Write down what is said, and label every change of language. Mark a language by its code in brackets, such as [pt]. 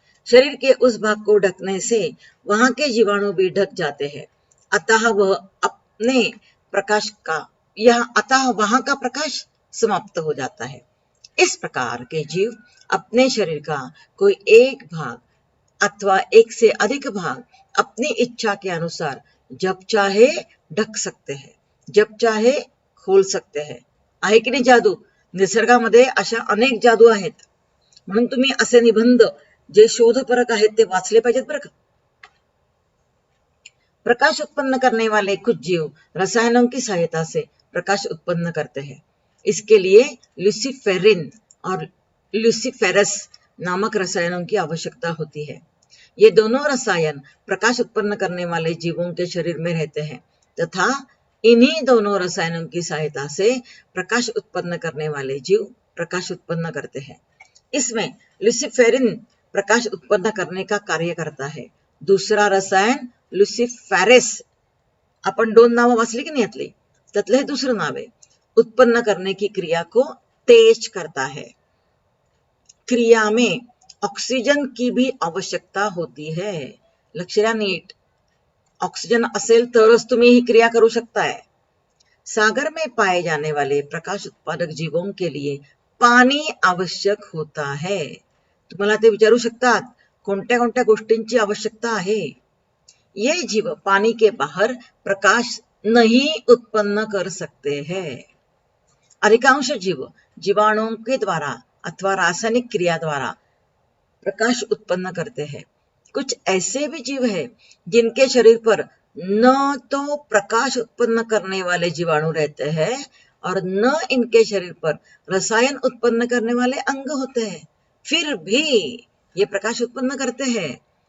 [hi] शरीर के उस भाग को ढकने से वहां के जीवाणु भी ढक जाते हैं, अतः वह अपने प्रकाश का अतः वहां का प्रकाश समाप्त हो जाता है। इस प्रकार के जीव अपने शरीर का कोई एक भाग अथवा एक से अधिक भाग अपनी इच्छा के अनुसार जब चाहे ढक सकते हैं, जब चाहे खोल सकते हैं। [mr] आहे की नाही जादू? निसर्गामध्ये अशा अनेक जादू आहेत, म्हणून तुम्ही असे निबंध जे शोधपरक आहेत ते वाचले पाहिजेत बरं का। [hi] प्रकाश उत्पन्न करने वाले कुछ जीव रसायनों की सहायता से प्रकाश उत्पन्न करते हैं। इसके लिए ल्यूसीफेरिन और ल्यूसीफेरस नामक रसायनों की आवश्यकता होती है। ये दोनों रसायन प्रकाश उत्पन्न करने वाले जीवों के शरीर में रहते हैं तथा इन्हीं दोनों रसायनों की सहायता से प्रकाश उत्पन्न करने वाले जीव प्रकाश उत्पन्न करते हैं। इसमें ल्यूसीफेरिन प्रकाश उत्पन्न करने का कार्य करता है। दूसरा रसायन ल्यूसीफेरस, [mr] आपण दोन नावं वाचली की नाही यातली, त्यातलं हे दुसरं नाव आहे, [hi] उत्पन्न करने की क्रिया को तेज करता है। क्रिया में ऑक्सीजन की भी आवश्यकता होती है। [mr] लक्ष द्या नीट, ऑक्सीजन असेल तरच तुम्ही ही क्रिया करू शकताय। [hi] सागर में पाए जाने वाले प्रकाश उत्पादक जीवों के लिए पानी आवश्यक होता है। [mr] तुम्हाला ते विचारू शकतात कोणत्या कोणत्या गोष्टींची आवश्यकता आहे। [hi] ये जीव पानी के बाहर प्रकाश नहीं उत्पन्न कर सकते हैं। अधिकांश जीव जीवाणुओं के द्वारा अथवा रासायनिक क्रिया द्वारा प्रकाश उत्पन्न करते हैं। कुछ ऐसे भी जीव हैं जिनके शरीर पर न तो प्रकाश उत्पन्न करने वाले जीवाणु रहते हैं और न इनके शरीर पर रसायन उत्पन्न करने वाले अंग होते हैं, फिर भी ये प्रकाश उत्पन्न करते हैं।